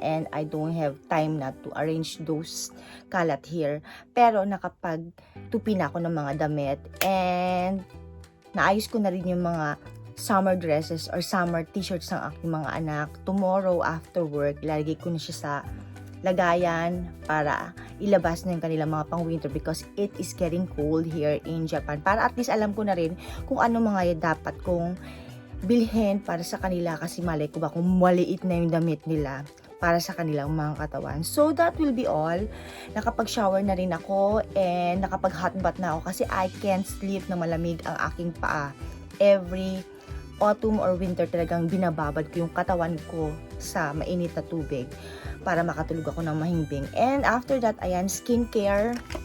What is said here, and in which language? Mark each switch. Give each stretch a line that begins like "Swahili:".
English: And I don't have time na to arrange those
Filipino: kalat
English: here.
Filipino: Pero nakapagtupi na ako ng mga damit. And naayos ko na rin yung mga summer dresses or summer t-shirts ng aking mga anak.
English: Tomorrow after work,
Filipino: ilalagay ko na siya sa lagayan para ilabas na yung kanilang mga pang-winter
English: because it is getting cold here in Japan.
Filipino: Para at least alam ko na rin kung ano mga dapat kong bilhin para sa kanila kasi malay ko ba kung maliit na yung damit nila para sa kanilang mga katawan.
English: So that will be all.
Filipino: Nakapag-shower na rin ako and nakapag-hot bath na ako kasi
English: I can't sleep
Filipino: na malamig ang aking paa.
English: Every autumn or winter
Filipino: talagang binababad ko yung katawan ko sa mainit na tubig para makatulog ako ng mahimbing.
English: And after that,
Filipino: ayan,
English: skincare.